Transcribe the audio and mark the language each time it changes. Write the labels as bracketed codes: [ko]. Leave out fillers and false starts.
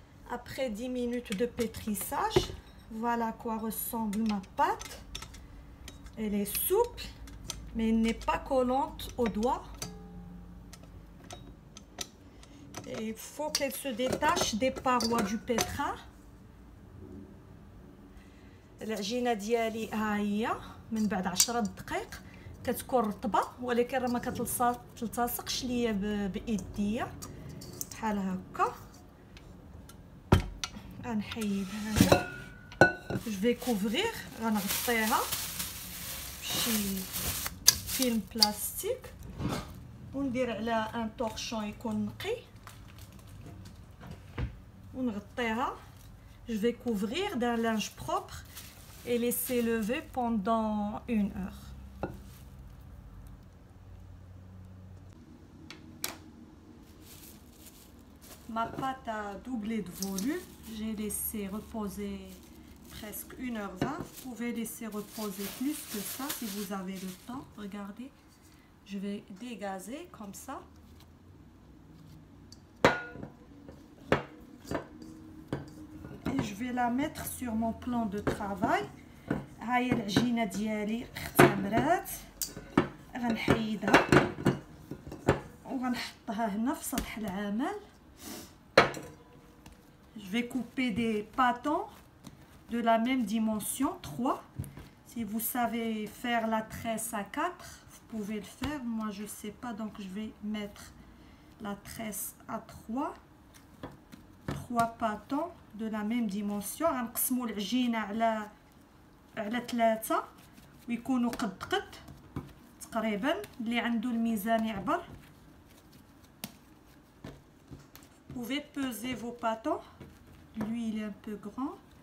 [fr] Après 10 minutes de pétrissage, voilà à quoi ressemble ma pâte. Elle est souple, mais elle n'est pas collante aux doigts. Et il faut qu'elle se détache des parois du pétrin. [ar] العجينه ديالي ها هي من بعد 10 دقائق كتكون رطبه، ولكن راه ما كتلتصقش ليا بايديا بحال هكا. غنحيد هذا. جو في كوفرير، غنغطيها بشي فيلم بلاستيك وندير على ان طورشون يكون نقي ونغطيها. جو في كوفرير [fr] d'un linge propre et laisser lever pendant 1 heure. Ma pâte a doublé de volume, j'ai laissé reposer presque 1h20. Vous pouvez laisser reposer plus que ça si vous avez le temps. Regardez, je vais dégazer comme ça. vais la mettre sur mon plan de travail. [ar] هاي العجينه ديالي اختمرات، غنحيدها وغنحطها هنا في سطح العمل. [fr] Je vais couper des pâtons de la même dimension, 3. Si vous savez faire la tresse à 4, vous pouvez le faire. Moi, je ne sais pas, donc je vais mettre la tresse à 3. 3 pâtons de la même dimension. [ar] غنقسموا العجينة على 3 ويكونوا قد تقريبا، اللي عنده الميزان يعبر. [fr] Vous pouvez peser vos pâtons. Lui, il est un peu grand.